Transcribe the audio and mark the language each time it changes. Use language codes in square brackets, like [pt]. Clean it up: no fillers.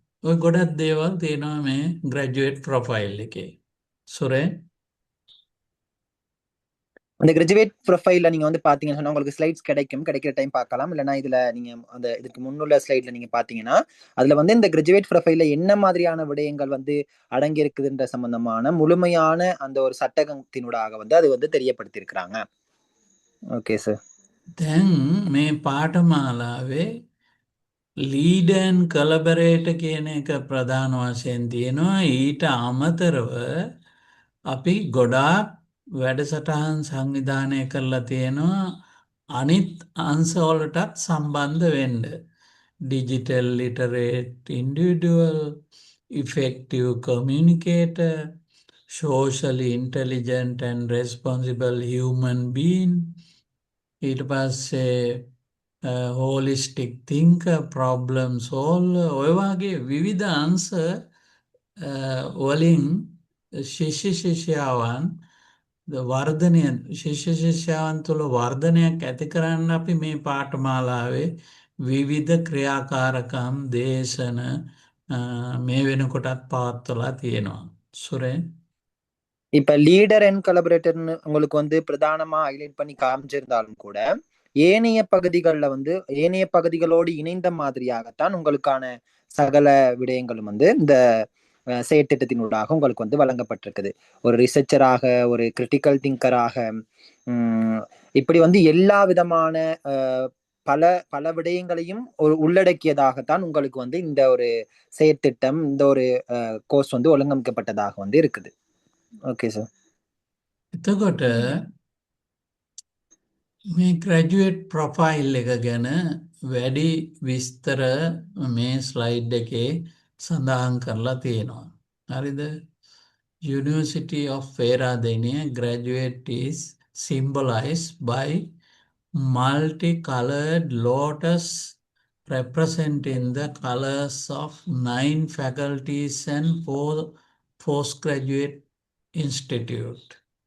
[si] ඔය ගොඩක් දේවල් තියෙනවා මේ ග්‍රැජුවේට් ප්‍රොෆයිල් එකේ. සුරේ. [ta] அந்த கிராஜுவேட் ப்ரொஃபைல்ல நீங்க வந்து பாத்தீங்கன்னு சொன்னா உங்களுக்கு ஸ்லைட்ஸ் கிடைக்கிற டைம் பார்க்கலாம். இல்லைன்னா இதுல நீங்க அந்த இதுக்கு முன்னுள்ள ஸ்லைட்ல நீங்க பாத்தீங்கன்னா அதுல வந்து இந்த கிராஜுவேட் ப்ரொஃபைல்ல என்ன மாதிரியான விடயங்கள் வந்து அடங்கி இருக்குதுன்ற சம்பந்தமான முழுமையான அந்த ஒரு சட்டகத்தினூடாக வந்து அது வந்து தெரியப்படுத்தியிருக்கிறாங்க. [en] Okay sir. [si] දැන් මේ පාඨමාලාවේ ලීඩ් ඇන් කොලැබොරේටර් කියන එක ප්‍රධාන වශයෙන් තියෙනවා. ඊට අමතරව අපි ගොඩාක් වැඩසටහන් සංවිධානය කරලා තියෙනවා අනිත් අංශවලටත් සම්බන්ධ වෙන්න. [en] digital literate individual, effective communicator, socially intelligent and responsible human being, [si] ඊට පස්සේ [en] holistic thinker, problem solver, [si] ඔය වගේ විවිධ අංශ වලින් ශිෂ්‍ය ශිෂ්‍යාවන් වර්ධනය ශිෂ්‍ය ශිෂ්‍යාවන් තුළ වර්ධනයක් ඇති කරන්න අපි මේ පාඨමාලාවේ විවිධ ක්‍රියාකාරකම් දේශන මේ වෙනකොටත් පවත්වලා තියෙනවා. සුරේන්. [ta] இப்ப லீடர் அண்ட் கொலபரேட்டர்னு உங்களுக்கு வந்து பிரதானமா ஹைலைட் பண்ணி காமிச்சிருந்தாலும் கூட ஏனைய பகுதிகளில் வந்து ஏனைய பகுதிகளோடு இணைந்த மாதிரியாகத்தான் உங்களுக்கான சகல விடயங்களும் வந்து இந்த செயற்திட்டத்தினூடாக உங்களுக்கு வந்து வழங்கப்பட்டிருக்குது. ஒரு ரிசர்ச்சராக, ஒரு கிரிட்டிக்கல் திங்கராக, இப்படி வந்து எல்லா விதமான பல பல விடயங்களையும் ஒரு உள்ளடக்கியதாகத்தான் உங்களுக்கு வந்து இந்த ஒரு செயற்திட்டம், இந்த ஒரு கோர்ஸ் வந்து ஒழுங்கமைக்கப்பட்டதாக வந்து இருக்குது. [en] Okay sir. [si] එතකොට මේ ග්‍රැජුවේට් ප්‍රොෆයිල් එක ගැන වැඩි විස්තර මේ ස්ලයිඩ් එකේ සඳහන් කරලා තියෙනවා. හරිද? [en] University of Peradeniya graduate is symbolized by multicolored lotus representing the colors of 9 faculties and 4 postgraduate institute.